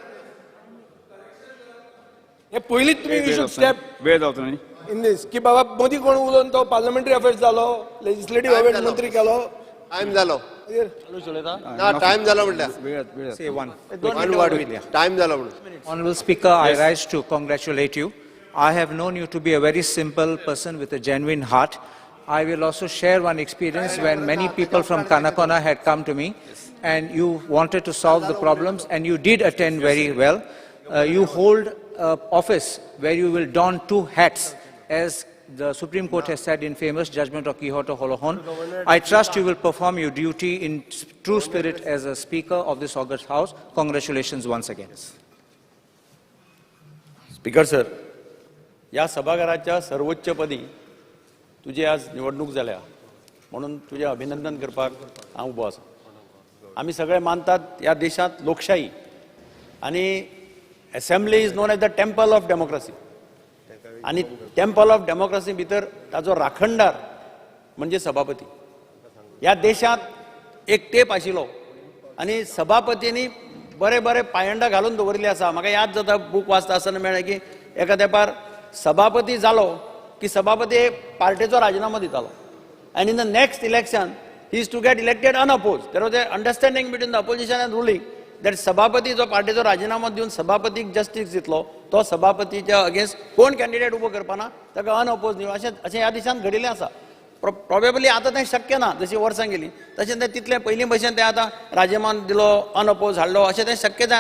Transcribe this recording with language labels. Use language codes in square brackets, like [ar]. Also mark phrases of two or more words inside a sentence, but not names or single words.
[kok] हे पयलीच तुम्ही [en] you should step [kok] वेळ जावचो न्ही [en] in this [kok] की बाबा मोदी कोण उलोवन तो [en] parliamentary affairs [kok] जालो, [en] legislative affairs [kok] मंत्री केलो. टायम जालो ना टायम जालो म्हटल्यार टायम जालो म्हणून. [en] Honorable Speaker, I rise to congratulate you. I have known you to be a very simple person with a genuine heart. I will also share one experience when many people from Kanakona had come to me and you wanted to solve the problems and you did attend very well. You hold office where you will don 2 hats as the Supreme Court has said in famous judgment of Quixote Holohon. I trust you will perform your duty in true spirit as a Speaker of this august House. Congratulations once again. [kok] स्पीकर सर, या सभागृहाच्या सर्वोच्च पदी तुझी आज निवडणूक जाल्या म्हणून तुझे अभिनंदन करपाक हांव उबो आसा. आमी सगळे मानतात या देशांत लोकशाही आणि [en] assembly is known as the temple of democracy [kok] आणि [en] temple of democracy [kok] भितर ताजो राखणदार म्हणजे सभापती. ह्या देशांत एक टेप आशिल्लो आणि सभापतींनी बरें बरें पायंडा घालून दवरली आसा. म्हाका याद जाता बूक वाचता आसतना मेळ्ळें की एका तेंपार सभापती जालो की सभापती पार्टीचो राजिनामो दितालो. [en] And in the next election, he is to get elected unopposed. There was an understanding between the opposition and ruling that [kok] सभापती जो पार्टीचो राजिनामो दिवन सभापतीक जस्टीस दितलो तो सभापतीच्या अगेन्स्ट कोण कॅन्डिडेट उबो करपाना ताका अनअपोज दिवन अशें ह्या दिशान घडिल्लें आसा. प्रोबेबली आतां तें शक्य ना जशी वर्सां गेली तशें तें तितलें पयलीं भशेन तें आतां राजिनामो दिलो अनअपोज हाडलो अशें तें शक्य जायना.